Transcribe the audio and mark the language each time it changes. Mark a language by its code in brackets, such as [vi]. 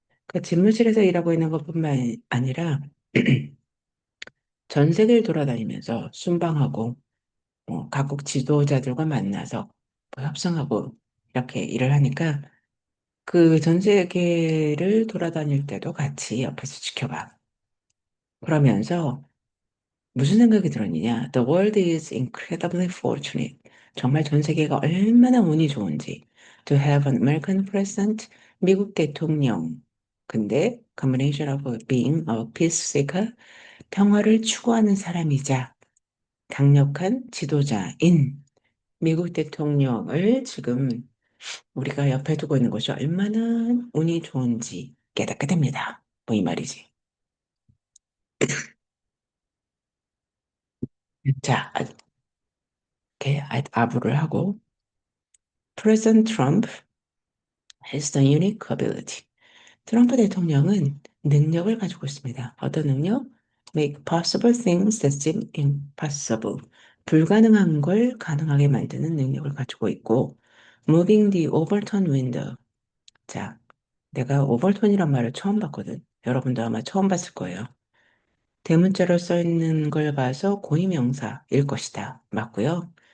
[ko] 그러니까 집무실에서 일하고 있는 것뿐만 아니라 전 세계를 돌아다니면서 순방하고 각국 지도자들과 만나서 뭐 협상하고 이렇게 일을 하니까 그 전 세계를 돌아다닐 때도 같이 옆에서 지켜봐. 그러면서 무슨 생각이 들었느냐? [en] The world is incredibly fortunate. [ko] 정말 전 세계가 얼마나 운이 좋은지. [en] To have an American president, [ko] 미국 대통령. 근데 [en] combination of being a peace seeker, [ko] 평화를 추구하는 사람이자 강력한 지도자인 미국 대통령을 지금 우리가 옆에 두고 있는 것이 얼마나 운이 좋은지 깨닫게 됩니다. 뭐 이 말이지. 자, 이렇게 아부를 하고 [en] President Trump has the unique ability. [ko] 트럼프 대통령은 능력을 가지고 있습니다. 어떤 능력? [en] Make possible things that seem impossible. [ko] 불가능한 걸 가능하게 만드는 능력을 가지고 있고 [en] Moving the Overton window. [ko] 자, 내가 오버턴이란 말을 처음 봤거든. 여러분도 아마 처음 봤을 거예요. 대문자로 써 있는 걸 봐서 고유명사일 것이다. 맞고요.